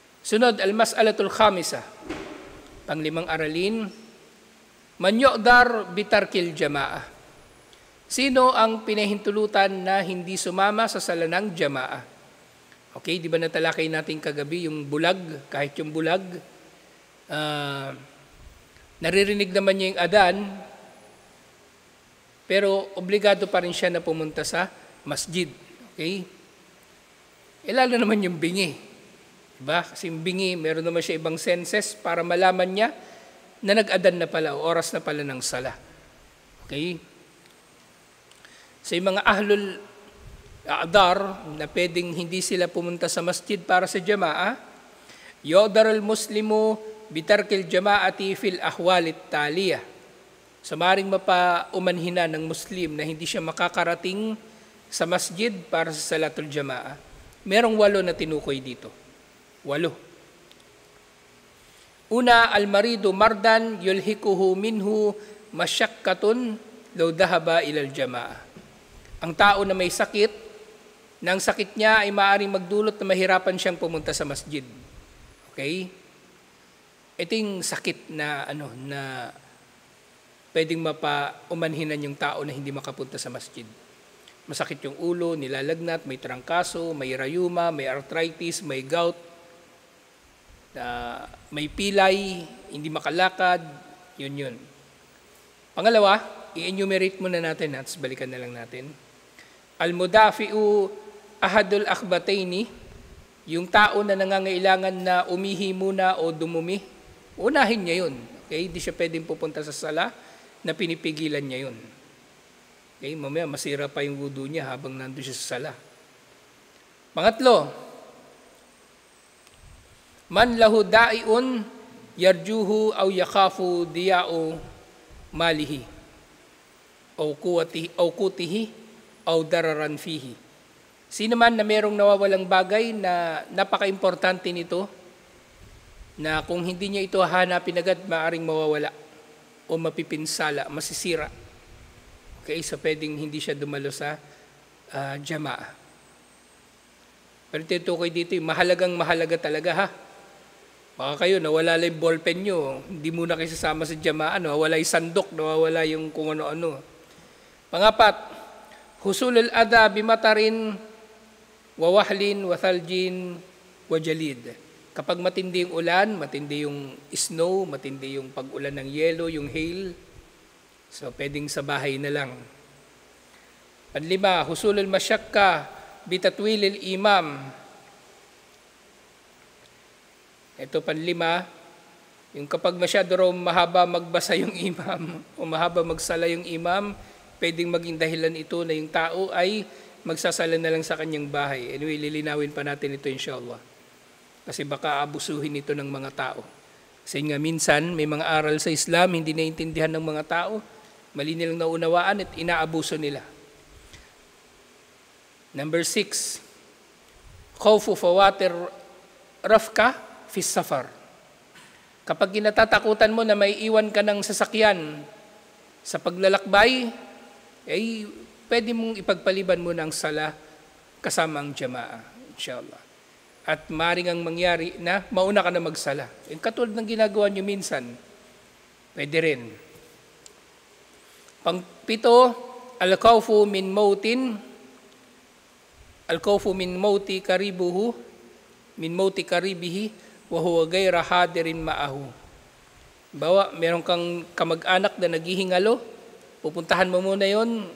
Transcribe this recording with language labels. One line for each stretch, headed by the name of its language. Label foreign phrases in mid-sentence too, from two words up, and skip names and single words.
Filipino: Sunod,
Arabic: المسألة الخامسة.
Filipino: Panglimang aralin,
Arabic: من يعذر بترك الجماعة.
Filipino: Sino ang pinahintulutan na hindi sumama sa sala ng jama'ah? Okay, di ba natalakay natin kagabi yung bulag, kahit yung bulag, naririnig naman niya yung adan, pero obligado pa rin siya na pumunta sa masjid. Okay? Lalo naman yung bingi. Diba? Kasi yung bingi, meron naman siya ibang senses para malaman niya na nag-adan na pala, o oras na pala ng sala. Okay? So yung mga
Arabic: أهل الأعذار
Filipino: na pwedeng hindi sila pumunta sa masjid para sa jama'a,
Arabic: يعذر المسلم بترك الجماعة في الأحوال التالية.
Filipino: So maring mapaumanhina ng Muslim na hindi siya makakarating sa masjid para sa
Arabic: صلاة الجماعة.
Filipino: Merong 8 na tinukoy dito. 8. Una,
Arabic: المريض مرضا يلحقه منه مشقة لو ذهب إلى الجماعة.
Filipino: Ang tao na may sakit, na ang sakit niya ay maaaring magdulot na mahirapan siyang pumunta sa masjid. Okay? Ito yung sakit na na pwedeng mapaumanhinan yung tao na hindi makapunta sa masjid. Masakit yung ulo, nilalagnat, may trangkaso, may rayuma, may arthritis, may gout, may pilay, hindi makalakad, yun. Pangalawa, i-enumerate muna natin at balikan na lang natin.
Arabic: المدافع أحد الأخبثين,
Filipino: yung tao na nangangailangan na umihi muna o dumumi, unahin niya yun. Okay? Hindi siya pwedeng pupunta sa sala na pinipigilan niya yun. Okay? Mamaya masira pa yung wudu niya habang nandun siya sa sala.
Arabic: Pangatlo, من له ضائع يرجوه أو يخاف ضياع ماله أو قوته أو ضررا فيه.
Filipino: Sino man na merong nawawalang bagay na napaka-importante nito, na kung hindi niya ito hanapin agad, maaaring mawawala o mapipinsala, masisira. Okay, so pwedeng hindi siya dumalo sa jama'a. Pero tinutukoy dito, mahalaga talaga ha. Baka kayo, nawala lang yung ballpen nyo, hindi muna kayo sasama sa jama'a, nawawala yung sandok, nawawala yung kung ano-ano. Pangapat,
Arabic: حصول الأذى بمطر ووحل وثلج وجليد.
Filipino: Kapag matindi yung ulan, matindi yung snow, matindi yung pag-ulan ng yelo, yung hail, so pwedeng sa bahay na lang. Panlima,
Arabic: حصول المشقة بتطويل الإمام.
Filipino: Ito panlima, yung kapag masyado raw mahaba magbasa yung imam o mahaba magsala yung imam, pwedeng maging dahilan ito na yung tao ay magsasala na lang sa kanyang bahay. Anyway, lilinawin pa natin ito inshallah. Kasi baka abusuhin ito ng mga tao. Kasi nga minsan, may mga aral sa Islam, hindi naiintindihan ng mga tao, mali nilang naunawaan at inaabuso nila. Number 6,
Arabic: خوف فوات الرفقة في السفر.
Filipino: Kapag kinatatakutan mo na may iwan ka ng sasakyan sa paglalakbay, ay pwede mong ipagpaliban mo ng sala kasama ang jama'a, inshallah. At maaaring ang mangyari na mauna ka na magsala. Yung katulad ng ginagawa nyo minsan, pwede rin. Pang-7,
Arabic: الخوف من موت، الخوف من موت قريبه، من موت قريبه، وهو غير حاضر معه.
Filipino: Bawa, meron kang kamag-anak na naghihingalo, pupuntahan mo muna yon.